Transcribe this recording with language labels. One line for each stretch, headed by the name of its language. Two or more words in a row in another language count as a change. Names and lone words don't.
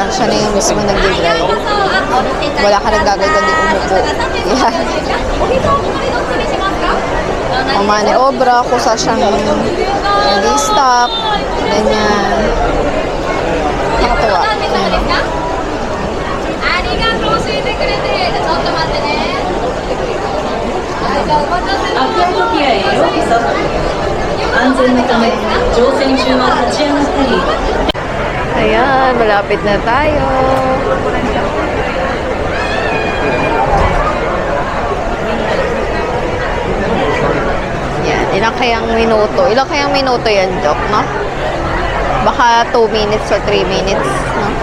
Filipino: Siya na yung mismo nag-drive. Wala ka nang gagawin kundi umupo. Yan. Umani-obra kung saan siyang nag-stop. Ganyan. Nakatuwa. Ayan.
Japanese: アクアトピアへようこそ。安全のため乗船中は立ち上がったり。
Filipino: Ayan, malapit na tayo. Yan, ilang kayang minuto? Ilang kayang minuto yan, Doc, no? Baka
English: 2 minutes or 3 minutes,
Filipino: no?